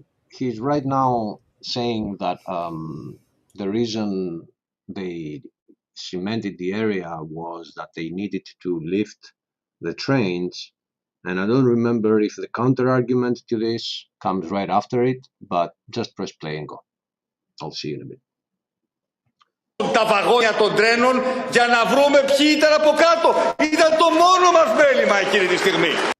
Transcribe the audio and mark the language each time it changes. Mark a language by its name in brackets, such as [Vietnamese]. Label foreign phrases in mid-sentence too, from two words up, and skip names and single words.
[English] He's right now saying that the reason they cemented the area was that they needed to lift the trains. And I don't remember if the counter argument to this comes right after it, but just press play and go. I'll see you in a bit. [Greek] Τα βαγόνια των τρένων για να βρούμε ποιοι ήταν από κάτω. Ήταν το μόνο μας μέλημα εκείνη τη στιγμή.